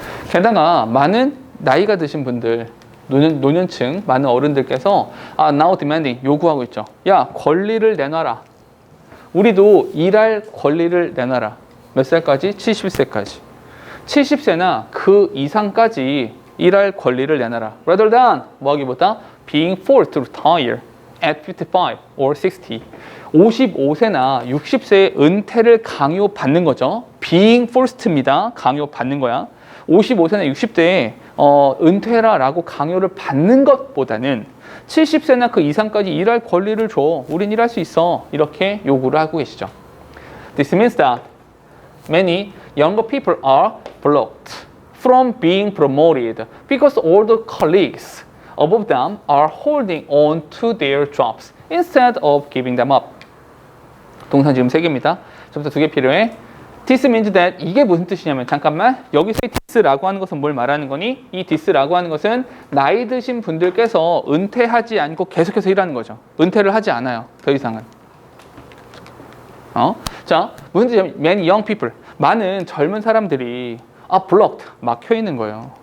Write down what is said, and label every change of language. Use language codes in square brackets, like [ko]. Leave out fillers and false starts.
[ko] 게다가 많은 나이가 드신 분들, 노년층, 많은 어른들께서 [en] now demanding [ko] 요구하고 있죠. 야, 권리를 내놔라. 우리도 일할 권리를 내놔라. 몇 살까지? 70세까지. 70세나 그 이상까지 일할 권리를 내놔라. [en] Rather than [ko] 뭐하기보다 [en] being forced to retire at 55 or 60. [ko] 55세나 60세의 은퇴를 강요받는 거죠. [en] being forced [ko] 입니다. 강요받는 거야. 55세나 60대에 은퇴라라고 강요를 받는 것보다는 70세나 그 이상까지 일할 권리를 줘. 우린 일할 수 있어. 이렇게 요구를 하고 계시죠. [en] This means that many younger people are blocked from being promoted because older colleagues above them are holding on to their jobs instead of giving them up. [ko] 동사 지금 3개입니다. 저부터 2개 필요해. [en] This means that [ko] 이게 무슨 뜻이냐면 잠깐만 여기서의 this라고 하는 것은 뭘 말하는 거니? 이 this라고 하는 것은 나이 드신 분들께서 은퇴하지 않고 계속해서 일하는 거죠. 은퇴를 하지 않아요. 더 이상은. 자, 무슨 뜻이냐면 [en] many young people [ko] 많은 젊은 사람들이 [en] blocked [ko] 막혀 있는 거예요.